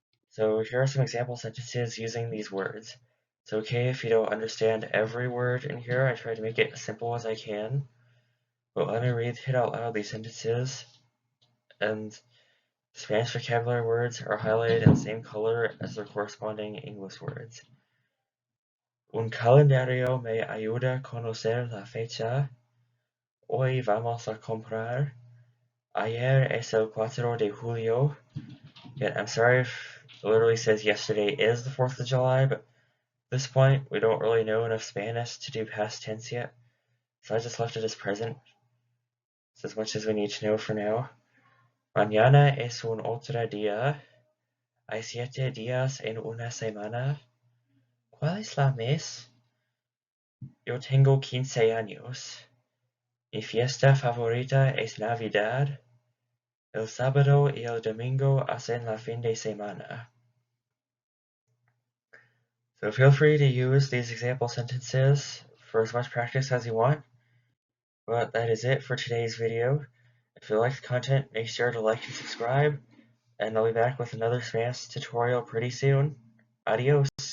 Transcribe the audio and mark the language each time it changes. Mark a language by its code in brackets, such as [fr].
[en] So here are some example sentences using these words. It's okay if you don't understand every word in here. I try to make it as simple as I can. But let me hit out loud these sentences. And Spanish vocabulary words are highlighted in the same color as their corresponding English words. [es] Un calendario me ayuda a conocer la fecha. Hoy vamos a comprar. Ayer es el 4 de julio. [en] Yet I'm sorry if it literally says yesterday is the 4th of July, but at this point we don't really know enough Spanish to do past tense yet, so I just left it as present. It's as much as we need to know for now. [es] Mañana es un otro día. Hay 7 días en una semana. ¿Cuál es la mes? Yo tengo 15 años. Mi fiesta favorita es Navidad. El sábado y el domingo hacen la fin de semana. [en] So feel free to use these example sentences for as much practice as you want. But that is it for today's video. If you like the content, make sure to like and subscribe, and I'll be back with another Spanish tutorial pretty soon. Adios!